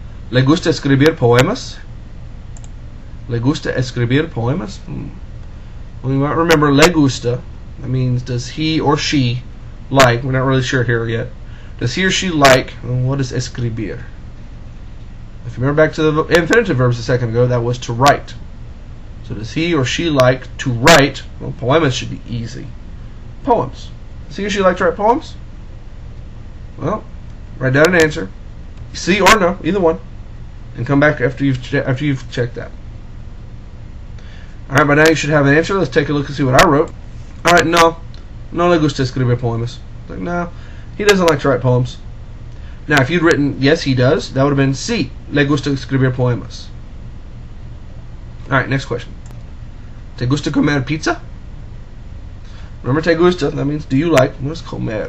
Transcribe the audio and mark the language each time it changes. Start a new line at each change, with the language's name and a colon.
Spanish: ¿Le gusta escribir poemas? ¿Le gusta escribir poemas?
English: Well, you might remember le gusta. That means does he or she like? We're not really sure here yet. Does he or she like? What is escribir? If you remember back to the infinitive verbs a second ago, that was to write. So does he or she like to write? Well, poemas should be easy. Poems. Does he or she like to write poems? Well, write down an answer. Sí or no, either one, and come back after you've checked that. All right, by now you should have an answer. Let's take a look and see what I wrote. All right,
Spanish: no le gusta escribir poemas.
English: Like, no, he doesn't like to write poems. Now, if you'd written, yes, he does, that would have been,
Spanish: sí, le gusta escribir poemas.
English: Alright, next question.
Spanish: ¿Te gusta comer pizza?
English: Remember, te gusta, that means do you like. What is comer?